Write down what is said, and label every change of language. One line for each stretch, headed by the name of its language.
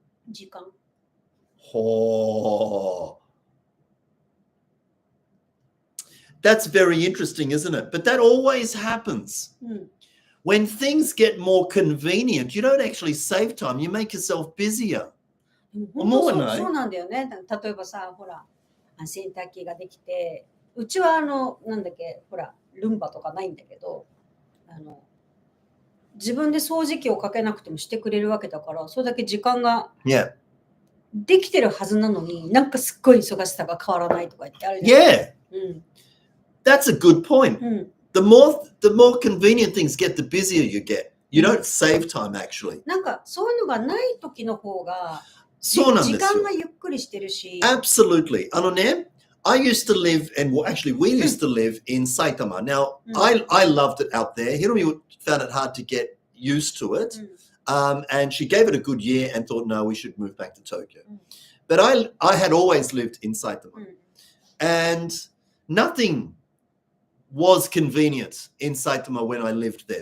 Japanese: 時間
English: Oh, that's very interesting, isn't it? But that always happens. When things get more convenient, you don't actually save time. You make yourself busier.
Japanese: 本当思わないそうなんだよね。例えばさ、ほら、洗濯機ができて、うちはなんだっけ、ほら、ルンバとかないんだけど、自分で掃除機をかけなくてもしてくれるわけだから、それだけ時間が
English: Yeah.
Japanese: できてるはずなのに、なんかすっごい忙しさが変わらないとか言ってあるじゃん。
English: Yeah. That's a good point. The more convenient things get, the busier you get. You don't save time, actually.
Japanese: なんかそういうのがない時の方が、そうなんですよ。時間がゆっくりしてるし。
English: Absolutely. I used to live, and actually we used to live in Saitama. Now, I loved it out there. Hiromi found it hard to get used to it. And she gave it a good year and thought, no, we should move back to Tokyo. But I had always lived in Saitama. And nothing was convenient in Saitama when I lived there.